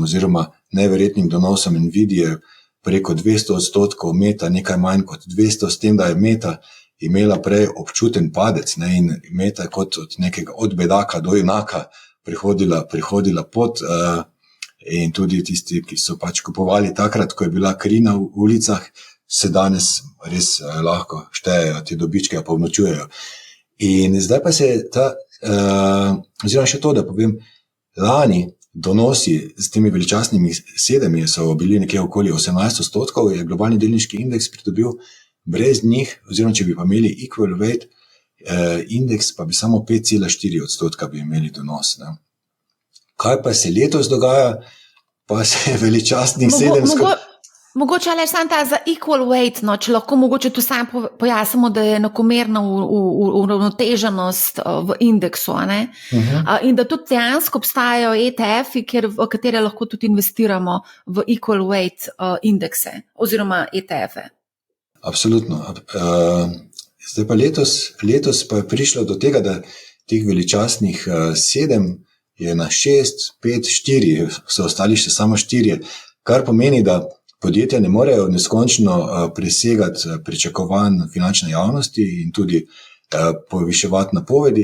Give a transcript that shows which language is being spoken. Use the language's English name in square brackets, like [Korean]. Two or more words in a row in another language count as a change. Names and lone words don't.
[Slovenian] oziroma neverjetnim donosom Nvidie preko 200%, Meta nekaj manj kot 200, s tem, da je Meta imela prej občuten padec, ne, in Meta je kot od bedaka do junaka prihodila pot, in tudi tisti, ki so pač kupovali takrat, ko je bila kri na ulicah, se danes res lahko štejejo, te dobičke pa obnočujejo. In zdaj pa se oziroma še to, da povem, lani donosi z temi veličastnimi 7 so bili nekje okoli 18%, je globalni delniški indeks pridobil, brez njih, oziroma če bi pa imeli [English] equal weight [Slovenian] indeks, pa bi samo 5,4% bi imeli donos. Ne. Kaj pa se letos dogaja, pa se je veličastnih 7... Mogoče ali sam ta za [English] equal weight, [Slovenian] no, če lahko mogoče tu sam pojasnimo, da je enakomerna uravnoteženost v indeksu, ne? In da tudi dejansko obstajajo ETF-i, v katere lahko tudi investiramo v [English] equal weight [Slovenian] indekse oziroma ETF-e. Absolutno. Zdaj pa letos pa je prišlo do tega, da teh veličastnih 7 je na 6, 5, 4, so ostali še samo 4, kar pomeni, da podjetja ne morejo neskončno presegati pričakovanj finančne javnosti in tudi poviševati napovedi.